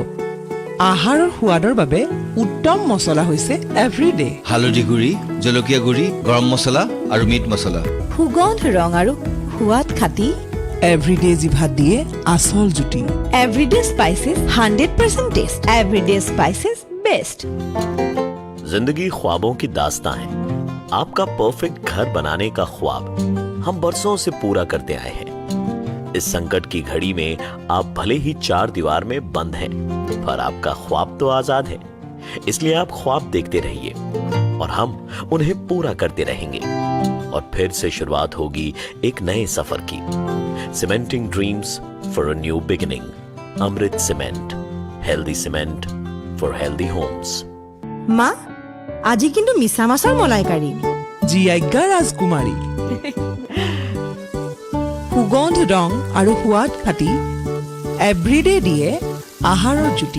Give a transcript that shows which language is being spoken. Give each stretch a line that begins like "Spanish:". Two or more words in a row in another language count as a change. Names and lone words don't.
Assamese: আহাৰৰ সোৱাদৰ বাবে উত্তম মছলা হৈছে এভৰিডে। হালধি গুড়ি, জলকীয়া গুড়ি, গৰম মছলা আৰু মিট মছলা। সুগন্ধ ৰং আৰু সোৱাদ খাটি এভৰিডে জিভাত দিয়ে আচল জুতি। এভৰিডে স্পাইচেছ 100% টেষ্ট। এভৰিডে স্পাইচেছ বেষ্ট।
Hindi: जिंदगी ख्वाबों की दास्तां है। आपका परफेक्ट घर बनाने का ख्वाब हम बरसों से पूरा करते आए हैं। इस संकट की घड़ी में आप भले ही 4 दीवार में बंद हैं, पर आपका ख्वाब तो आजाद है। इसलिए आप ख्वाब देखते रहिए और हम उन्हें पूरा करते रहेंगे। और फिर से शुरुआत होगी एक नए सफर की।
English: Cementing dreams for a new beginning. Amrit Cement, healthy cement for healthy homes.
Assamese: মা আজি কিন্তু মিছা মাছৰ মলাইকাৰী জি আজ্ঞা ৰাজকুমাৰী সুগন্ধ ৰং আৰু সোৱাদ ফাটি এভৰিডে দিয়ে আহাৰৰ জুতি